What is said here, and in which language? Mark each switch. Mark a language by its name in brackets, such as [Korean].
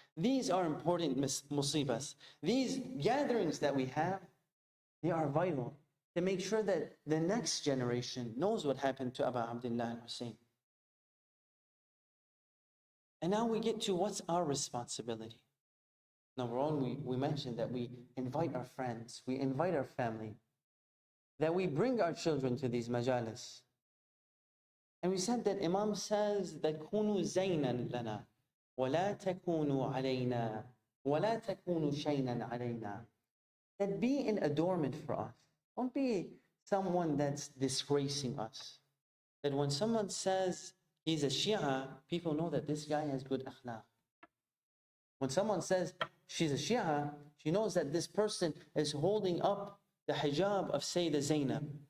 [English] These are important musibahs. These gatherings that we have, they are vital to make sure that the next generation knows what happened to Abu Abdullah Hussein. And now we get to what's our responsibility. Number one, we mentioned that we invite our friends, we invite our family, that we bring our children to these majalis. And we said that Imam says that [Arabic] كونوا زينا لنا ولا تكونوا علينا ولا تكونوا شينا علينا. [English] That be an adornment for us. Don't be someone that's disgracing us. That when someone says he's a Shia, people know that this guy has good akhlaq. When someone says she's a Shia, she knows that this person is holding up the hijab of Sayyidah Zainab.